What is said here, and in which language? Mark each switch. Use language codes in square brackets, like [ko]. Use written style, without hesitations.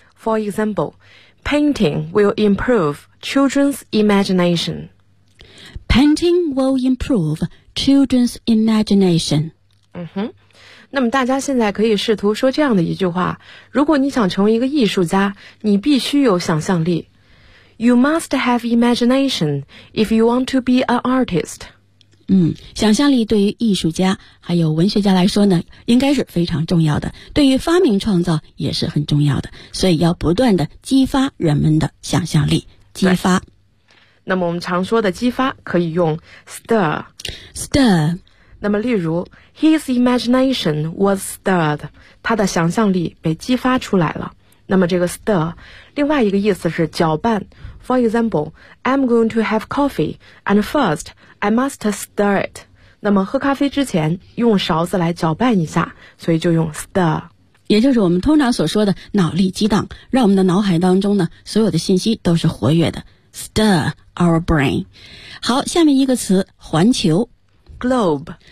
[en] For example, painting will improve children's imagination. Painting will improve children's imagination. [zh] 那么大家现在可以试图说这样的一句话，如果你想成为一个艺术家，你必须有想象力。 [en] You must have imagination if you want to be an artist. [zh] 想象力对于艺术家还有文学家来说呢，应该是非常重要的，对于发明创造也是很重要的，所以要不断的激发人们的想象力，激发。那么我们常说的激发可以用 stir. [en] Stir. [zh] 那么例如 [en] His imagination was stirred. [zh] 他的想象力被激发出来了。那么这个 stir 另外一个意思是搅拌。 [en] For example, I'm going to have coffee, and first, I must stir it. [zh] 那么喝咖啡之前用勺子来搅拌一下，所以就用 stir。也就是我们通常所说的脑力激荡，让我们的脑海当中呢所有的信息都是活跃的， [en] stir our brain。 [zh] 好，下面一个词，环球， [en] globe，